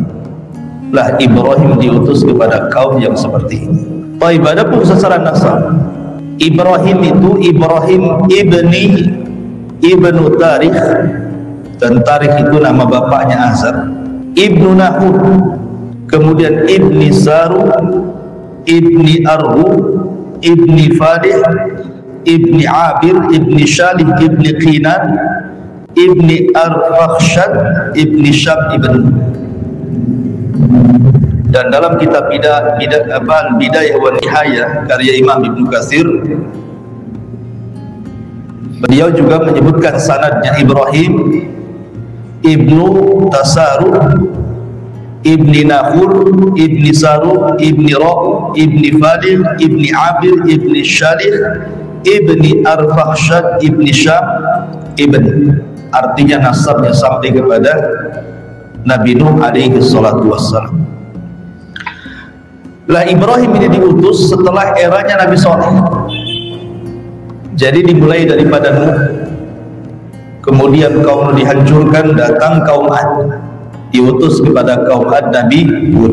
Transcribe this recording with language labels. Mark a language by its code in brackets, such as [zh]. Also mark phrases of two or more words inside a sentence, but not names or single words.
[id] Lah Ibrahim diutus kepada kaum yang seperti ini. Baik, adapun secara nasab, Ibrahim itu Ibrahim ibnu Tarikh, dan Tarikh itu nama bapaknya Azar, ibnu Nahud, kemudian ibni Saru, ibni Arhu, ibni Fadih, ibni Abir, ibni Shalih, ibni Qinan, ibni Arfakhshad, ibni Syam ibn. Dan dalam kitab Bidayah wa Nihayah karya Imam Ibnu Katsir, beliau juga menyebutkan sanadnya Ibrahim ibnu Tasaru, ibni Nahur, ibni Saru, ibni Ra, ibni Fadil, ibni Abir, ibni Shalih, ibni Arfakhshad ibni Syam ibn, artinya nasabnya sampai kepada Nabi Nuh [ar] عليه الصلاة والسلام. [id] Lah Ibrahim ini diutus setelah eranya Nabi Saleh. Jadi dimulai daripada Nuh, kemudian kaum Nuh dihancurkan, datang kaum Ad, diutus kepada kaum Ad Nabi Hud.